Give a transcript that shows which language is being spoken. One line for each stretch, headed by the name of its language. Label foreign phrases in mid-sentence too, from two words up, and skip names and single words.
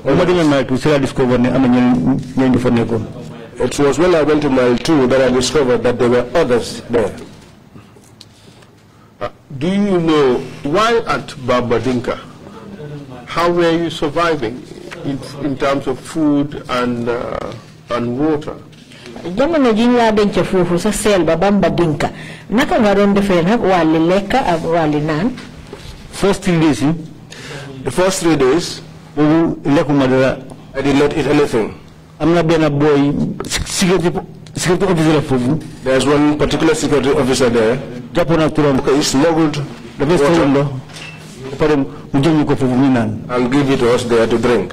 English: It was when I went to mile 2 that I discovered that there were others there. Do you know, while at Bambadinka, how were you surviving in terms of food and water?
Wolof: Jamono ji la denc fofu sa sel ba Bambadinka naka nga doon defé nak wali lekk ak wali naan.
English: First 3 days, the first 3 days, I did not eat anything. I'm not being a boy, security officer. There's one particular security officer there. He smuggled the water and gave it to us there to drink.